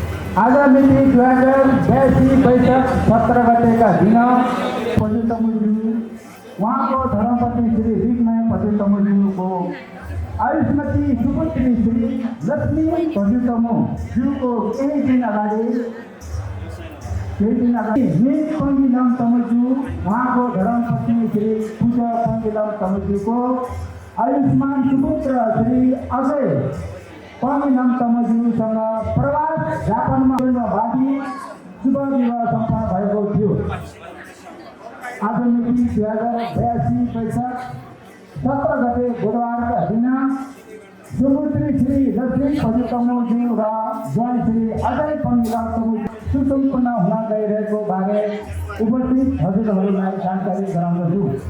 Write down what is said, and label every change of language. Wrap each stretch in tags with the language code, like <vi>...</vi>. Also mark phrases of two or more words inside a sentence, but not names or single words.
<ne>आगामी 2082 वैशाख 17 गतेका दिन पशुतमुज्यू उहाँको धर्मपत्नी श्री रिकमाया पशुतमुज्यूको आयुष्मती सुपुत्री श्री लक्ष्मी पशुतमुज्यूको केही दिन अगाडि मेघ पङ्गिलम तमुज्यू उहाँको धर्मपत्नी श्री पूजा पङ्गिलम तमुज्यूको आयुष्मान सुपुत्र श्री अजय पङ्गिलम तमुज्यूसँग प्रवास जापानमा भागी शुभ विवाह सम्पन्न भएको थियो। आज मिति 2082 वैशाख 17 गते बुधबारका दिन सुपुत्री श्री लक्ष्मी पशुतमुज्यू र ज्वाइँ श्री अजय पङ्गिलम तमुज्यू सुसम्पन्न हुन गइरहेको बारे उपस्थित हजुरहरूलाई जानकारी गराउँदछु।</ne>